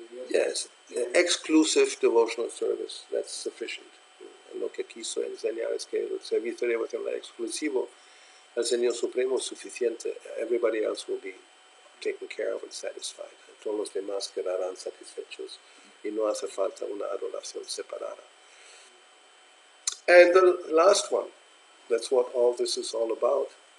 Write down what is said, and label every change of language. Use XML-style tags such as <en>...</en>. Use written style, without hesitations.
<en>Yes, exclusive devotional service, that's sufficient.</en> <es>Lo que quiso enseñar es que el servicio devocional exclusivo al Señor Supremo es suficiente.</es> <en>Everybody else will be taken care of and satisfied.</en> <es>Todos los demás quedarán satisfechos y no hace falta una adoración separada.</es> <en>And the last one, that's what all this is all about.</en>